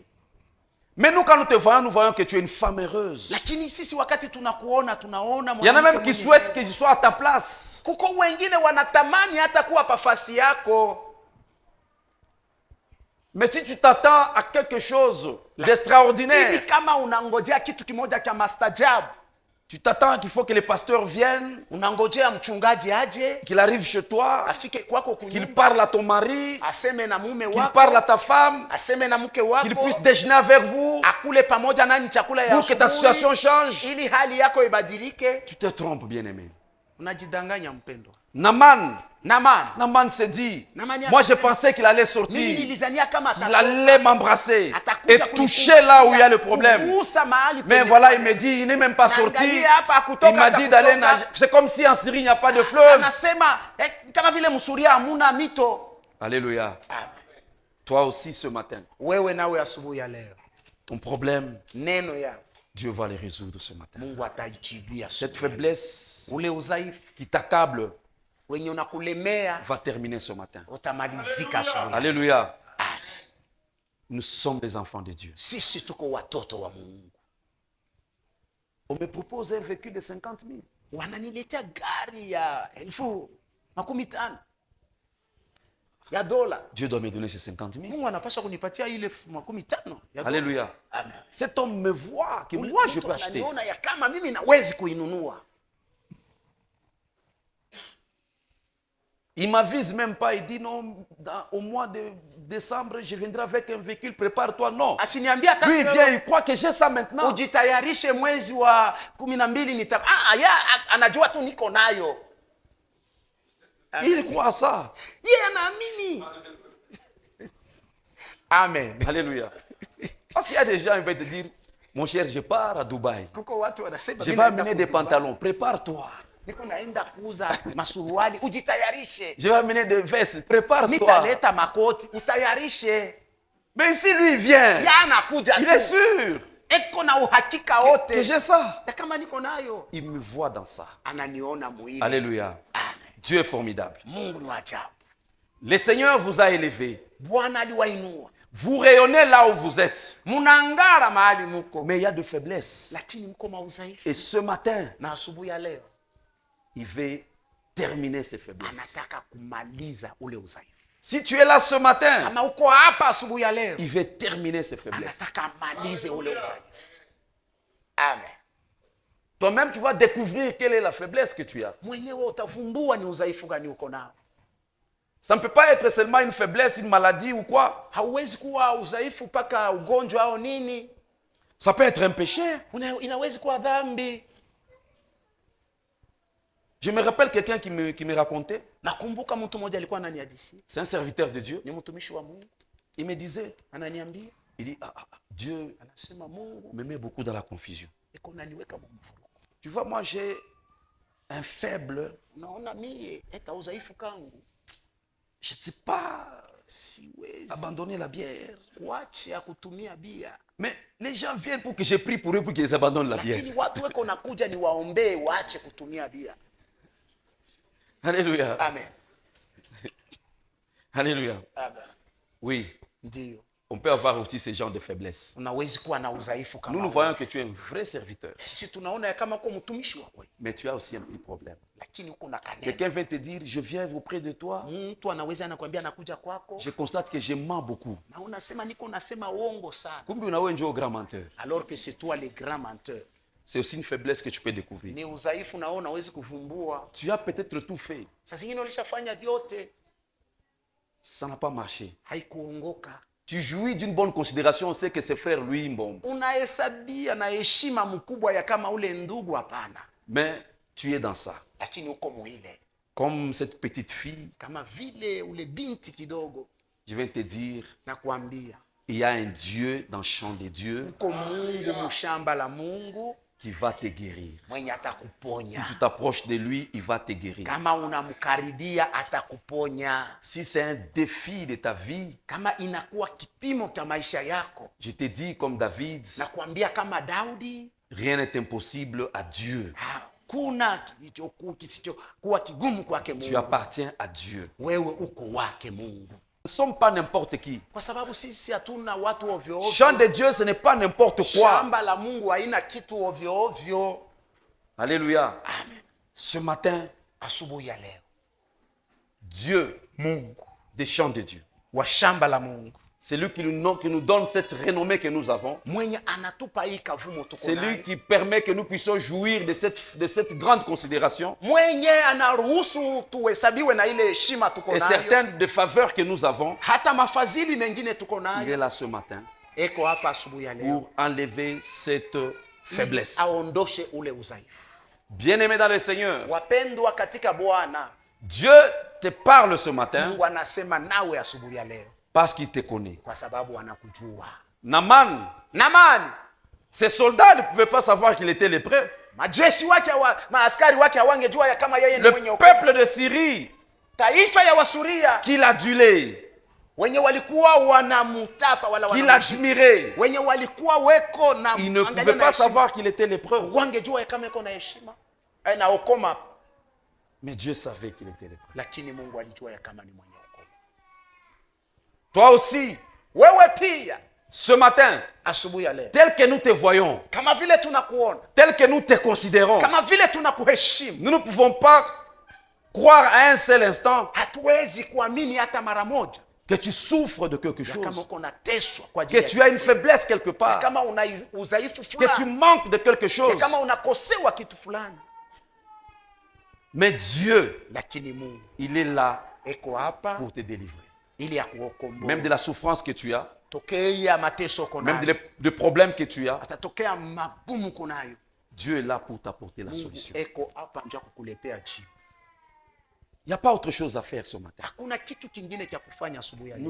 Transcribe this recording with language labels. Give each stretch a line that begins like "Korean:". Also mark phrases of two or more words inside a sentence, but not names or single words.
French: Mais nous, quand nous te voyons, nous voyons que tu es une femme heureuse.
Swahili: lakini sisi wakati tunakuona tunaona
French: Il y en a
Swahili: mwanamke
French: même qui
Swahili: mwenye
French: souhaitent
Swahili: neno.
French: que je sois à ta place.
Swahili: Kuko wengine wanatamani hata kuwa pafasi yako,
French: Mais si tu t'attends à quelque chose
Swahili: hivi
French: d'extraordinaire,
Swahili: kama unangojea kitu kimoja cha mastajabu,
French: tu t'attends qu'il faut que les pasteurs viennent,
Swahili: unangojea mchungaji aje
French: qu'il arrive chez toi,
Swahili: afike kwako
French: qu'il
Swahili: kunyumba,
French: parle à ton mari,
Swahili: aseme na mume
French: qu'il
Swahili: wako,
French: parle à ta femme,
Swahili: aseme na mke
French: qu'il
Swahili: wako,
French: puisse déjeuner avec vous
Swahili: akule pamoja nani chakula ya
French: pour que ta
Swahili: asubuhi,
French: situation change.
Swahili: ili hali yako ibadilike.
French: Tu te trompes, bien-aimé.
Swahili: Unajidanganya mpendwa.
French: Naaman s'est dit,
Swahili: Naamani
French: moi je
Swahili: akasema,
French: pensais qu'il allait
Swahili: mimi
French: sortir,
Swahili: nilizania kama
French: qu'il allait m'embrasser
Swahili: atakuja
French: et toucher là où il y a le problème.
Swahili: kugusa mahali
French: Mais
Swahili: penye
French: voilà, il
Swahili: pale.
French: me dit, il n'est même pas sorti.
Swahili: Naangalia hapa, hakutoka,
French: Il m'a dit d'aller
Swahili: hatakutoka.
French: nager. C'est comme si en Syrie, il n'y a pas de fleuve.
Swahili: Anasema kama vile msuria hamuna mito.
French: Alléluia. Toi aussi ce matin,
Swahili: Wewe nawe asubuhi ya leo,
French: ton problème,
Swahili: neno yako
French: Dieu va le résoudre ce matin.
Swahili: Mungu ataijibia.
French: Cette faiblesse
Swahili: Ule udhaifu
French: qui t'accable
Swahili: wenye unakulemea
French: va terminer ce matin.
Swahili: utamalizika asubuhi.
French: Alléluia. Nous sommes des enfants de Dieu.
Swahili: Sisi tuko watoto wa Mungu.
French: On me propose un véhicule de 50 000.
Swahili: Wananiletea gari ya 50,000 ya dola.
French: Dieu doit me donner ces 50 000.
Swahili: Mungu anapaswa kunipatia ile 50,000 ya dola.
French: Alléluia. Amen. Cet homme me voit que moi je peux acheter.
Swahili: Ananiona ya kama mimi nawezi kuinunua.
French: Il m'avise même pas, il dit non, au mois de décembre, je viendrai avec un véhicule, prépare-toi. Non.
Swahili: Asiniambia hata
French: Lui, il vient, il croit que j'ai ça maintenant.
Swahili: ujitayarishe mwezi wa 12 nita anajua tu niko nayo.
French: Il croit à ça.
Swahili: Yeye anaamini. Amen.
French: Alléluia. Parce qu'il y a des gens qui vont te dire, mon cher, je pars à Dubaï.
Swahili: Kuko watu wanasema
French: Je
Swahili: mimi
French: vais
Swahili: naenda
French: amener des
Swahili: kutuba.
French: pantalons. Prépare-toi.
Swahili: Niko naenda kuuza masuruali, ujitayarishe.
French: Je vais amener des vestes. Prépare-toi.
Swahili: Nitaleta makoti, utayarishe.
French: Mais ici, lui, il vient.
Swahili: Ya anakuja
French: Il
Swahili: tu.
French: est sûr
Swahili: Eko na uhakika
French: que
Swahili: wote.
French: j'ai ça.
Swahili: Na kama niko nayo,
French: Il me voit dans ça.
Swahili: ananiona muhimu.
French: Alléluia. Dieu est formidable.
Swahili: Mungu ni wa ajabu.
French: Le Seigneur vous a élevé.
Swahili: Bwana aliwainua.
French: Vous rayonnez là où vous êtes.
Swahili: Mnangara mahali muko.
French: Mais il y a de faiblesses.
Swahili: Lakini mko maudhaifu.
French: Et ce matin,
Swahili: Na asubuhi ya leo
French: il veut terminer ces faiblesses.
Swahili: anataka kumaliza ule udhaifu.
French: Si tu es là ce matin,
Swahili: Kama uko hapa asubuhi ya leo,
French: il veut terminer ces faiblesses.
Swahili: anataka amalize ule udhaifu. Amen.
French: Toi-même, tu vas découvrir quelle est la faiblesse que tu as.
Swahili: Mwenyewe utavumbua ni udhaifu gani uko nao.
French: Ça ne peut pas être seulement une faiblesse, une maladie ou quoi.
Swahili: Hauwezi kuwa udhaifu mpaka ugonjwa au nini.
French: Ça peut être un péché.
Swahili: Inawezi kuwa dhambi.
French: Je me rappelle quelqu'un qui me racontait,
Swahili: Nakumbuka mtu mmoja alikuwa ananihadithia,
French: c'est un serviteur de Dieu,
Swahili: ni mtumishi wa Mungu,
French: il me disait,
Swahili: ananiambia,
French: il dit, Dieu
Swahili: anasema Mungu
French: me met beaucoup dans la confusion.
Swahili: iko naniweka mvurugo.
French: Tu vois, moi j'ai un faible,
Swahili: Naona mie eka udhaifu kangu,
French: je ne sais pas
Swahili: siwezi
French: abandonner la bière.
Swahili: kuacha kutumia bia.
French: Mais les gens viennent pour que je prie pour eux pour qu'ils abandonnent la bière.
Swahili: Lakini watu weko nakuja ni waombee waache kutumia bia.
French: Alléluia. Amen. Alléluia. Amen. Oui.
Swahili: Ndio.
French: On peut avoir aussi ce genre de faiblesse.
Swahili: unawezi kuwa na udhaifu kama
French: Nous, nous
Swahili: huo.
French: voyons que tu es un vrai serviteur.
Swahili: Sisi tunaona ya kama uko mtumishi wa kweli,
French: Mais tu as aussi un petit problème.
Swahili: lakini uko na kaneno.
French: Quelqu'un vient te dire, je viens auprès de toi.
Swahili: Mtu anaweza anakuambia nakuja kwako,
French: Je constate que je mens beaucoup.
Swahili: na unasema niko nasema uongo sana, Kumbe unawe njo
French: grand menteur. alors que c'est toi le grand menteur. C'est aussi une faiblesse que tu peux découvrir.
Swahili: Ni udhaifu nao unawezi kuvumbua.
French: Tu as peut-être tout fait.
Swahili: Saa zingine ulishafanya vyote,
French: Ça n'a pas marché.
Swahili: haikuongoka.
French: Tu jouis d'une bonne considération, on sait que ses frères lui bon.
Swahili: Unahesabia na heshima mkubwa ya kama ule ndugu, hapana,
French: Mais tu es dans ça.
Swahili: lakini uko muile
French: Comme cette petite fille,
Swahili: kama vile ule binti kidogo.
French: je viens te dire,
Swahili: Na kuambia
French: il y a un Dieu dans le champ des dieux
Swahili: uko Mungu mshamba la Mungu
French: qui va te guérir.
Swahili: mwenye
French: Si
Swahili: atakuponya.
French: tu t'approches de lui, il va te guérir.
Swahili: Kama unamkaribia atakuponya.
French: Si c'est un défi de ta vie,
Swahili: Kama inakuwa kipimo cha maisha yako,
French: je te dis comme David,
Swahili: na kuambia kama Daudi,
French: rien n'est impossible à Dieu.
Swahili: hakuna kisichokuwa kigumu kwake
French: Tu
Swahili: Mungu.
French: appartiens à Dieu.
Swahili: Wewe uko wake Mungu,
French: Nous ne sommes pas n'importe qui.
Swahili: kwa sababu sisi hatuna watu ovyo ovyo.
French: Champ de Dieu, ce n'est pas n'importe quoi.
Swahili: Shamba la Mungu haina kitu ovyo ovyo.
French: Alléluia. Amen. Ce matin,
Swahili: Asubuhi ya leo,
French: Dieu,
Swahili: Mungu
French: des champs de Dieu,
Swahili: wa shamba la Mungu,
French: c'est lui qui nous donne cette renommée que nous avons.
Swahili: mwenye anatupa hii kavumo tuko
French: C'est lui
Swahili: nayo,
French: qui permet que nous puissions jouir de cette grande considération
Swahili: mwenye anaruhusu tuhesabiwe na ile heshima tuko
French: et
Swahili: nayo,
French: certaines des faveurs que nous avons.
Swahili: hata mafadhili mengine tuko
French: Il est
Swahili: nayo.
French: là ce matin
Swahili: Eko hapa asubuhi ya leo
French: pour enlever cette faiblesse.
Swahili: aondoshe ule udhaifu.
French: Bien-aimé dans le Seigneur,
Swahili: Wapendwa katika Bwana,
French: Dieu te parle ce matin
Swahili: Mungu anasema nawe asubuhi ya leo
French: parce qu'il te connaît.
Swahili: kwa sababu anakujua.
French: Naaman,
Swahili: Naamani,
French: ses soldats ne pouvaient pas savoir qu'il était lépreux.
Swahili: majeshi wake maaskari wake hawangejua ya kama yeye ni
French: Le
Swahili: mwenye ukoma.
French: peuple de Syrie
Swahili: Taifa ya Wasuria
French: qui l'adulait,
Swahili: wenye walikuwa wanamutapa wala
French: qui
Swahili: wanamheshimu,
French: l'admirait,
Swahili: wenye walikuwa weko na
French: ils ne
Swahili: angalia
French: pouvaient
Swahili: na
French: pas
Swahili: heshima,
French: savoir qu'il était lépreux.
Swahili: wangejua ya kama iko na heshima na ukoma,
French: Mais Dieu savait qu'il était lépreux.
Swahili: lakini Mungu alijua ya kama ni mwenye ukoma.
French: Toi aussi,
Swahili: Wewe pia
French: ce matin,
Swahili: asubuhi ya leo,
French: tel que nous te voyons,
Swahili: kama vile tunakuona,
French: tel que nous te considérons,
Swahili: kama vile tunakuheshimu,
French: nous ne pouvons pas croire à un seul instant
Swahili: hatuwezi kuamini hata mara moja
French: que tu souffres de quelque
Swahili: ya kama
French: chose,
Swahili: uko nateswa kwa
French: que
Swahili: ajili
French: tu as une faiblesse quelque
Swahili: ya
French: part,
Swahili: kama una udhaifu
French: que tu
Swahili: fulani,
French: manques de quelque
Swahili: ya
French: chose.
Swahili: kama unakosewa kitu fulani,
French: Mais Dieu,
Swahili: lakini Mungu
French: il est là
Swahili: eko hapa
French: pour te délivrer.
Swahili: ili akuokomboe.
French: Même de la souffrance que tu as,
Swahili: Tokea mateso uko
French: même
Swahili: nayo,
French: des problèmes que tu as,
Swahili: atatokea magumu uko nayo,
French: Dieu est là pour t'apporter la
Swahili: Mungu
French: solution.
Swahili: eko hapa ndio kukuletea jibu.
French: Il n'y a pas autre chose à faire ce matin.
Swahili: Hakuna kitu kingine cha kufanya asubuhi ya leo.